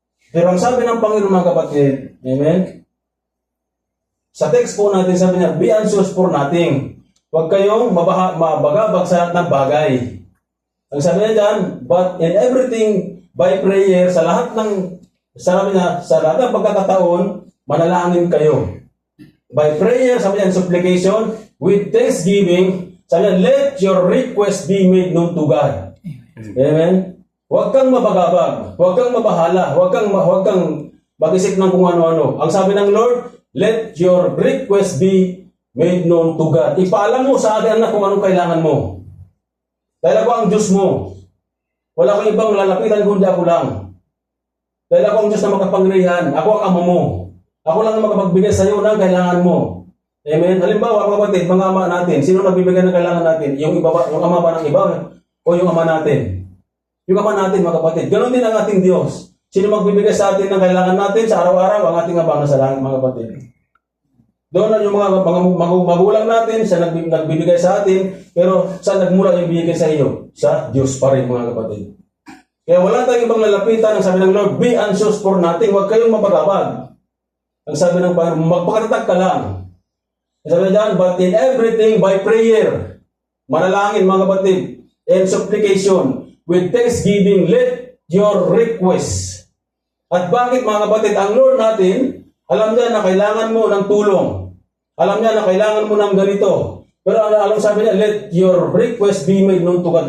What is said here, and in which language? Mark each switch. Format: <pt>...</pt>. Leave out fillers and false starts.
<tl>Pero ang sabi ng Panginoon mga kapatid, amen, sa text po natin sabi niya,</tl> <en>be anxious for nothing.</en> <tl>Huwag kayong mabagabag sa lahat ng bagay. Ang sabi niya dyan,</tl> <en>but in everything by prayer,</en> <tl>sa lahat ng pagkakataon, manalangin kayo.</tl> <en>By prayer,</en> <tl>sabi niya,</tl> <en>supplication, with thanksgiving, sabi niya, let your request be made known to God. Amen?</en> <tl>Huwag kang mabagabag, huwag kang mabahala, huwag kang mag-isip ng kung ano-ano. Ang sabi ng Lord,</tl> <en>let your request be made known to God.</en> <tl>Ipaalam mo sa akin na kung anong kailangan mo. Dahil ako ang Diyos mo. Wala kang ibang lalapitan kundi ako lang. Dahil ako ang Diyos na makapangyarihan. Ako ang Ama mo. Ako lang ang makapagbigay sa iyo ng kailangan mo. Amen. Halimbawa, mga kapatid, mga ama natin, sino nagbibigay ng kailangan natin? Yung ama ba ng iba o yung ama natin? Yung ama natin, mga kapatid. Ganon din ang ating Diyos. Sino magbibigay sa atin ng kailangan natin sa araw-araw? Ang ating Ama na sa langit, mga kapatid. Doon na yung mga magulang natin, siya nagbibigay sa atin, pero saan nagmula yung bibigay sa iyo? Sa Diyos pa rin, mga kapatid. Kaya wala tayong ibang lalapitan. Ang sabi ng Lord,</tl> <en>be anxious for nothing.</en> <tl>Huwag kayong mapagabag. Ang sabi ng Panginoon, magpakatatag ka lang. Sabi niya,</tl> <en>but in everything by prayer,</en> <tl>manalangin mga kapatid,</tl> <en>and supplication, with thanksgiving, let your request.</en> <tl>At bakit mga kapatid, ang Lord natin, alam niya na kailangan mo ng tulong. Alam niya na kailangan mo ng ganito. Pero alam sabi niya,</tl> <en>let your request be made known to God.</en>